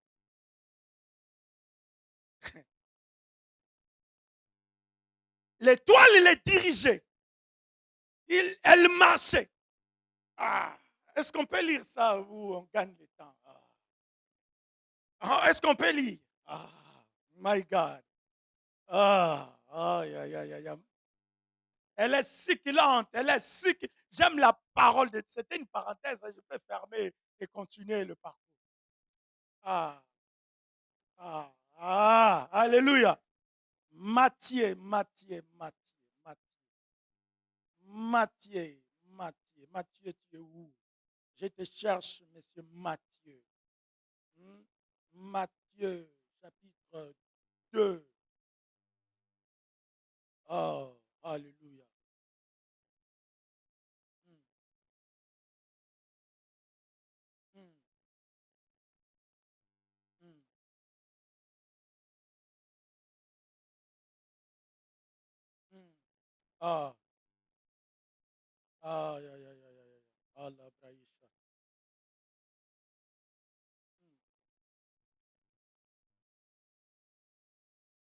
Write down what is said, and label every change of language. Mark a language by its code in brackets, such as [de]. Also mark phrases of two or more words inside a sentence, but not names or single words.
[fr] L'étoile, elle est dirigée. Elle marchait. Ah. Est-ce qu'on peut lire ça ou on gagne le temps? Ah. Est-ce qu'on peut lire? [en] Ah, my God. [fr] Ah, aïe, aïe, aïe, aïe. Elle est succulente, elle est succulente. J'aime la parole de Dieu. C'était une parenthèse, je peux fermer et continuer le parcours. Ah, ah, ah, alléluia. Matthieu, Matthieu, Matthieu, Matthieu, Matthieu, Matthieu, tu es où? Je te cherche, monsieur Matthieu. Matthieu, chapitre 2. Oh, alléluia. Mm, mm, mm, mm. Ah, ah, ya, ya, ya, ya, ya. Allah, Braïcha. Mm.